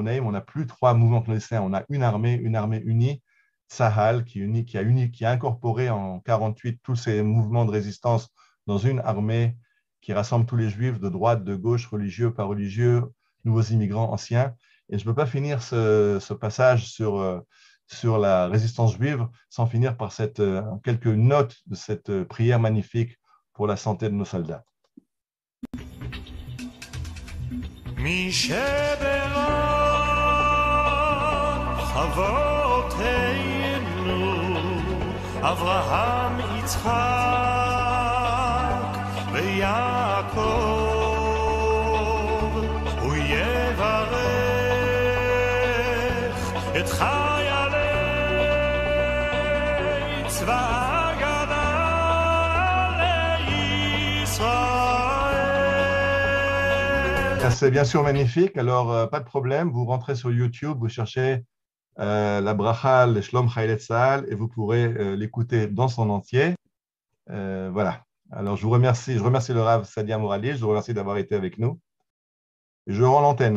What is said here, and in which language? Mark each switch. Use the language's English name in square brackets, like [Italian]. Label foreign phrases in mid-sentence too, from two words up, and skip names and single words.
[French] On n'a plus 3 mouvements clandestins. On a une armée unie, Tsahal, qui a incorporé en 1948 tous ces mouvements de résistance dans une armée qui rassemble tous les juifs de droite, de gauche, religieux, pas religieux, nouveaux immigrants, anciens. Et je ne peux pas finir ce passage sur la résistance juive sans finir par quelques notes de cette prière magnifique pour la santé de nos soldats. [Hebrew] אברהם, יצחק ויעקב, הוא יברך את חיילי צבא ההגנה לישראל. [French] C'est bien sûr magnifique, alors pas de problème, vous rentrez sur YouTube, vous cherchez la bracha, le Shlom Chaylet Tzahal, et vous pourrez l'écouter dans son entier. Voilà. Alors, je remercie le Rav Sadia Morali, je vous remercie d'avoir été avec nous. Je rends l'antenne.